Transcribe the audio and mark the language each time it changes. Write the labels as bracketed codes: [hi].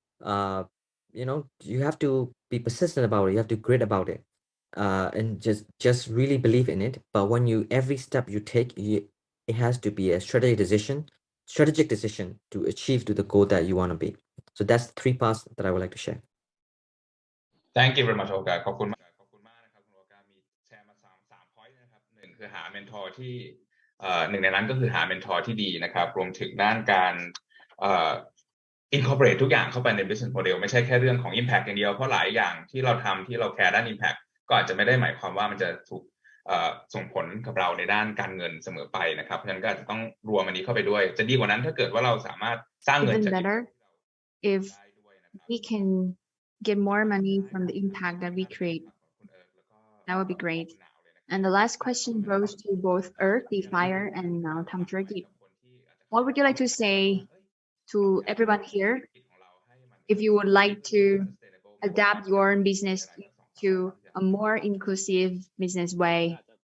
[en] You have to be persistent about it. You have to grit about it, and just really believe in it. But when every step you take, it has to be a strategic decision to achieve to the goal that you want to be. So that's 3 parts that I would like to share. Thank you very much [th] โอกาสขอบคุณมากนะครับคุณโอกาสมีแชร์มา3 point นะครับ1คือหาเมนทอร์ที่หนึ่งในนั้นก็คือหาเมนทอร์ที่ดีนะครับรวมถึงด้านการincorporate ทุกอย่างเข้าไปใน business model ไม่ใช่แค่เรื่องของ impact อย่างเดียวเพราะหลายอย่างที่เราทำที่เราแคร์ด้าน impact ก็อาจจะไม่ได้หมายความว่ามันจะถูก ส่งผลกับเราในด้านการเงินเสมอไปนะครับเพราะฉะนั้นก็อาจจะต้องรวมอันนี้เข้าไปด้วยจะดีกว่านั้นถ้าเกิดว่าเราสามารถสร้างเงิน [en] Even [th] จาก [en] better if we can get more money from the impact that we create. That would be great. And the last question goes to both Earth, the fire, and now Tam Turkey. What would you like to say to everyone here if you would like to adapt your business to a more inclusive business way?